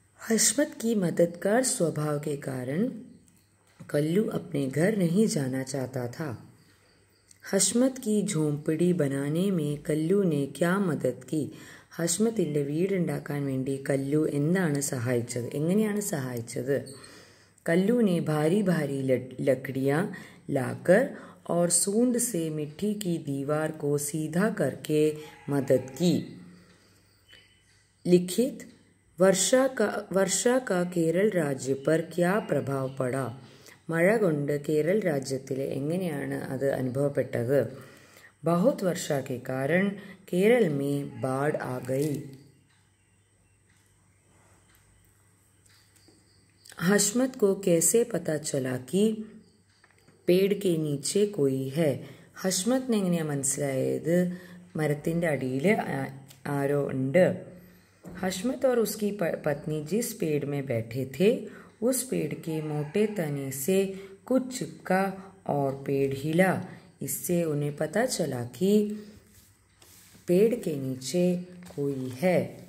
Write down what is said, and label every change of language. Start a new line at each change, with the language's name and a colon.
Hindi: हशमत की मददगार स्वभाव के कारण कल्लू अपने घर नहीं जाना चाहता था. हशमत की झोंपड़ी बनाने में कल्लू ने क्या मदद की?
Malayalam: ഹഷ്മത്തിൻ്റെ വീടുണ്ടാക്കാൻ വേണ്ടി കല്ലു എന്താണ് സഹായിച്ചത്? എങ്ങനെയാണ് സഹായിച്ചത്?
Hindi: कल्लू ने भारी भारी लकड़ियाँ लाकर और सूंड से मिट्टी की दीवार को सीधा करके मदद की. लिखित, वर्षा का केरल राज्य पर क्या प्रभाव पड़ा?
Malayalam: മഴ കൊണ്ട് കേരൾ രാജ്യത്തിൽ എങ്ങനെയാണ് അത് അനുഭവപ്പെട്ടത്?
Hindi: बहुत वर्षा के कारण केरल में बाढ़ आ गई. हशमत को कैसे पता चला कि पेड़ के नीचे कोई है?
Malayalam: ഹഷ്മത്തിന് എങ്ങനെയാ മനസ്സിലായത് മരത്തിൻ്റെ അടിയിൽ ആരോ ഉണ്ട്?
Hindi: हशमत और उसकी पत्नी जिस पेड़ में बैठे थे उस पेड़ के मोटे तने से कुछ चिपका और पेड़ हिला. इससे उन्हें पता चला कि पेड़ के नीचे कोई है.